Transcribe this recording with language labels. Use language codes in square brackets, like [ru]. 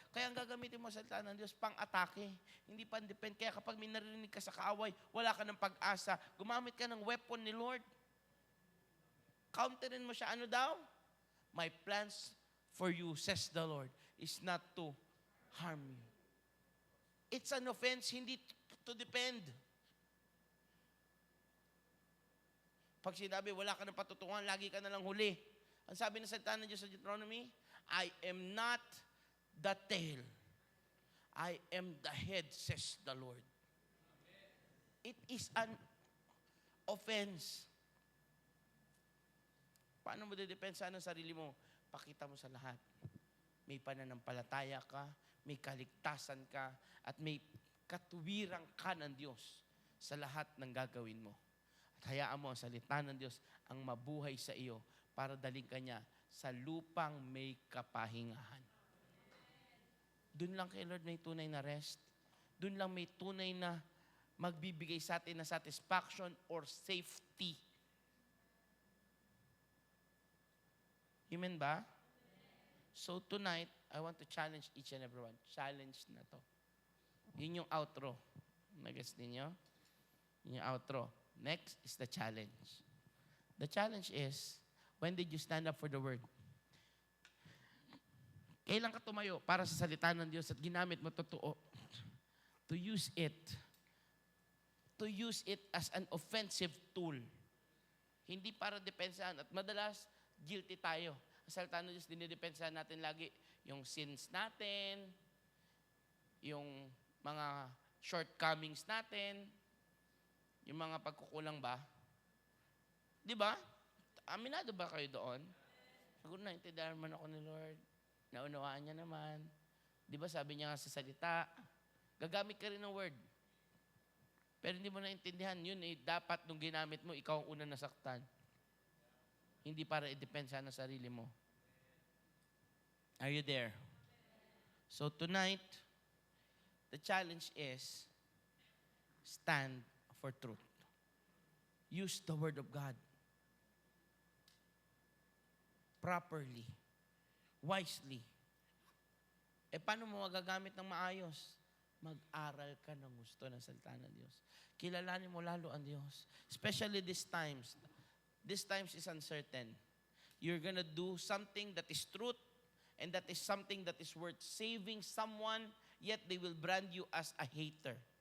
[tl] Kaya ang gagamitin mo sa salita ng Diyos, pang-atake. Hindi pan-depend. Kaya kapag may narinig ka sa kaaway, wala ka ng pag-asa. Gumamit ka ng weapon ni Lord. Counterin mo siya. Ano daw? [en] My plans for you, says the Lord, is not to harm you. It's an offense, hindi to depend. [tl] Pag sinabi, wala ka ng patutungan, lagi ka na lang huli. Ang sabi ng salita ng Diyos sa Deuteronomy, [en] I am not the tail. I am the head, says the Lord. It is an offense. [tl] Paano mo didepensahan ang sarili mo? Pakita mo sa lahat. May pananampalataya ka, may kaligtasan ka, at may katuwirang ka ng Diyos sa lahat ng gagawin mo. At hayaan mo ang salita ng Diyos ang mabuhay sa iyo para daling ka niya sa lupang may kapahingahan. Doon lang kay Lord may tunay na rest. Doon lang may tunay na magbibigay sa atin na [en] satisfaction or safety. [tl] Amen ba? [en] So tonight, I want to challenge each and everyone. [tl] Challenge na to. Yun yung outro. Nag-guess ninyo? Yun yung outro. [en] Next is the challenge. The challenge is, when did you stand up for the word? [tl] Kailan ka tumayo para sa salita ng Diyos at ginamit mo totoo? [en] To use it. To use it as an offensive tool. [tl] Hindi para depensahan. At madalas, guilty tayo. Ang salita ng Diyos, dinidepensahan natin lagi yung sins natin, yung mga shortcomings natin, yung mga pagkukulang ba? Di ba? Aminado ba kayo doon? Siguro naintindihan man ako ni Lord. Naunawaan niya naman. Di ba sabi niya nga sa salita, gagamit ka rin ng word. Pero hindi mo naintindihan, yun dapat nung ginamit mo, ikaw ang unang nasaktan. Hindi para i-depensa na sarili mo. [en] Are you there? So tonight, the challenge is, stand for truth. Use the word of God properly, wisely. [tl] Paano mo magagamit ng maayos? Mag-aral ka ng gusto ng salita ng Diyos. Kilalanin mo lalo ang Diyos. [en] Especially these times. These times is uncertain. You're gonna do something that is truth, and that is something that is worth saving someone, yet they will brand you as a hater.